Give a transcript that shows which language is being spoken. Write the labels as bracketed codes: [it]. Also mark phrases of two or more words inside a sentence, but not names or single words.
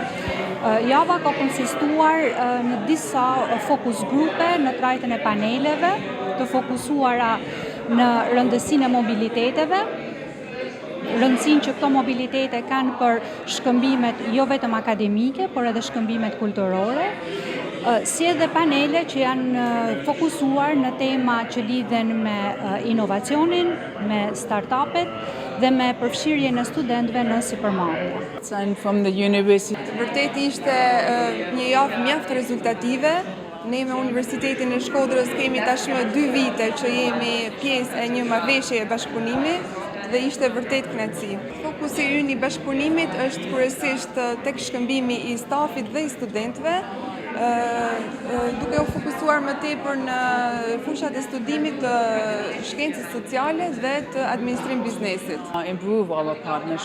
[sq] Java ka konsistuar në disa fokus grupe në trajtën e paneleve të fokusuara në rëndësinë e mobiliteteve, rëndësinë që këto mobilitete kanë për shkëmbimet jo vetëm akademike, por edhe shkëmbimet kulturore, si edhe panele që janë fokusuar në tema që lidhen me inovacionin, me startupet dhe me përfshirjen e studentëve në sipërmarrje. [en] I'm from the university. [sq] Vërtet ishte një javë mjaft rezultative. Ne me Universitetin e Shkodrës kemi tashmë 2 vite që jemi pjesë e një marrëveshje e bashkëpunimit dhe ishte vërtet kënaqësi. Fokusi ynë i bashkëpunimit është kryesisht tek shkëmbimi i stafit dhe i studentëve, duke u fokusuar më tepër në fushat e studimit të shkencës sociale dhe të administrim biznesit. [en] Improve our partnership.